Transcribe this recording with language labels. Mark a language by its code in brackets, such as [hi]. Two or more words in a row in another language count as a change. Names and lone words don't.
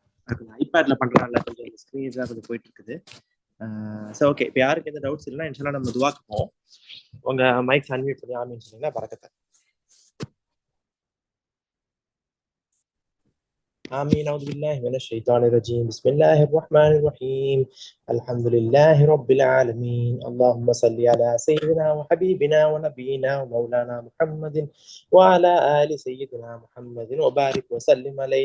[ta] ஐபேட்ல பண்றதுனால கொஞ்சம் ஸ்க்ரீன் தான் கொஞ்சம் போயிட்டு இருக்குது. [en] so okay, [ta] இப்போ யாருக்கு எந்த டவுட்ஸ் இல்லைன்னா இன்ஷால்லா நம்ம துவாக்கு போவோம். உங்க [en] mics unmute [ta] பண்ணி ஆமின்னு சொன்னீங்கன்னா பரக்கத்தை. [ar] آمين. أعوذ بالله من الشيطان الرجيم. بسم الله الرحمن الرحيم. الحمد لله رب العالمين. اللهم صل على سيدنا وحبيبنا ونبينا ومولانا محمد وعلى آل سيدنا محمد وبارك وسلم عليه.